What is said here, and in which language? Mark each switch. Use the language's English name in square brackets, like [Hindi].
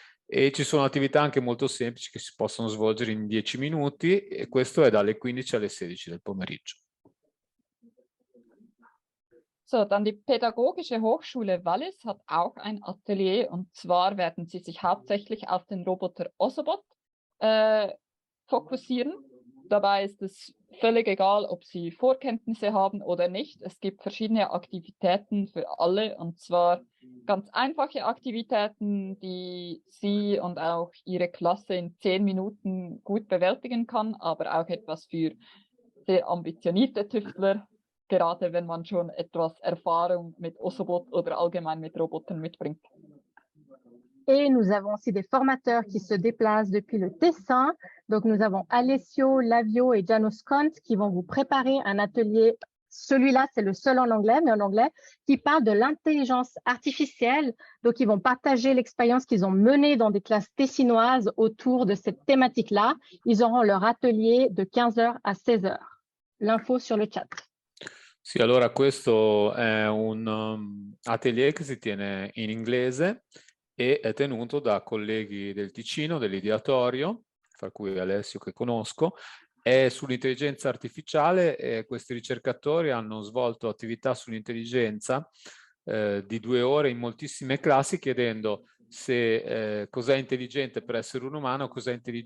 [Italian] E ci sono attività anche molto semplici che si possono svolgere in 10 minuti e questo è dalle 15 alle 16 del pomeriggio. [German] So, dann die Pädagogische Hochschule Wallis hat auch ein Atelier und zwar werden sie sich hauptsächlich auf den Roboter Ozobot fokussieren. Dabei ist es völlig egal, ob sie Vorkenntnisse haben oder nicht. Es gibt verschiedene Aktivitäten für alle und zwar ganz einfache Aktivitäten, die Sie und auch Ihre Klasse in 10 Minuten gut bewältigen kann, aber auch etwas für sehr ambitionierte Tüftler, gerade wenn man schon etwas Erfahrung mit Ozobot oder allgemein mit Robotern mitbringt. [French] Et nous avons aussi des formateurs qui se déplacent depuis le Tessin. Donc, nous avons Alessio, Lavio et Janos Kont qui vont vous préparer un atelier. Celui-là, c'est le seul en anglais, mais en anglais, qui parle de l'intelligence artificielle. Donc, ils vont partager l'expérience qu'ils ont menée dans des classes tessinoises autour de cette thématique-là. Ils auront leur atelier de 15h à 16h. L'info sur le chat. [Italian] Sì, allora questo è un atelier che si tiene in inglese e è tenuto da colleghi del Ticino, dell'Ideatorio, fra cui Alessio che conosco, è sull'intelligenza artificiale e questi ricercatori hanno svolto attività sull'intelligenza di 2 ore in moltissime classi chiedendo se cos'è intelligente per essere un umano, cosa